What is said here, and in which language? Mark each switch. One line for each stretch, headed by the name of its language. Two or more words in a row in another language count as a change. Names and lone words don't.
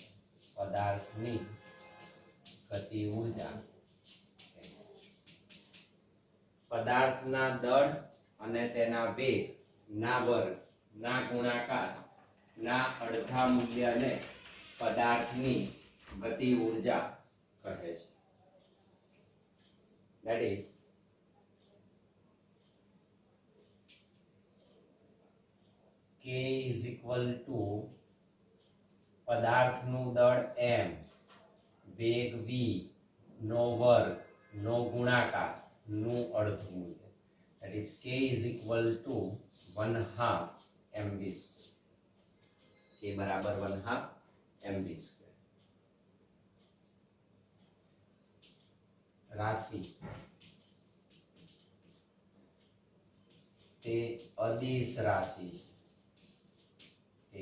Gujarati: પદાર્થની ગતિ ઉર્જા પદાર્થના દળ અને તેના વેગ ના વર્ગ ના ગુણાકાર ના અડધા મૂલ્યને પદાર્થની ગતિ ઉર્જા કહે છે.
English: That is K is equal to પદાર્થનું દળ m વેગ v નો વર્ગ નો ગુણાકાર નું અડધું મૂલ્ય. That is K is equal to 1/2 mv square.
Gujarati: K બરાબર 1/2
English: mv square.
Gujarati: રાશિ તે અદિશ રાશિ છે.